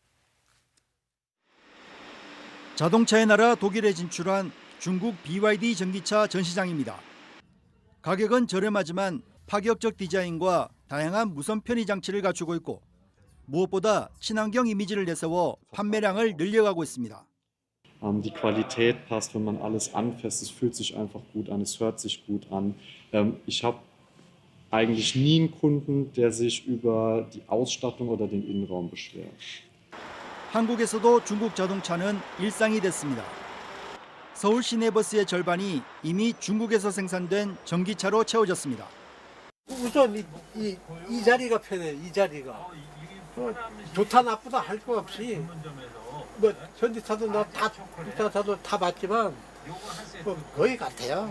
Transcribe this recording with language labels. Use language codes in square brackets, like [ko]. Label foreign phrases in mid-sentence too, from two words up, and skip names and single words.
[ko] 자동차의 나라 독일에 진출한 중국 BYD 전기차 전시장입니다. 가격은 저렴하지만 파격적 디자인과 다양한 무선 편의 장치를 갖추고 있고 무엇보다 친환경 이미지를 내세워 판매량을 늘려가고 있습니다. [de] Die Qualität passt, wenn man alles anfasst. Es fühlt sich einfach gut an, es hört sich gut an. Ich habe eigentlich nie einen Kunden, der sich über die Ausstattung oder den Innenraum beschwert. [ko] 한국에서도 중국 자동차는 일상이 됐습니다. 서울 시내버스의 절반이 이미 중국에서 생산된 전기차로 채워졌습니다. 우선 이 자리가 편해. 이 자리가 좋다 나쁘다 할 거 없이 뭐 전기차도 전기차도 다 봤지만 거의 같아요.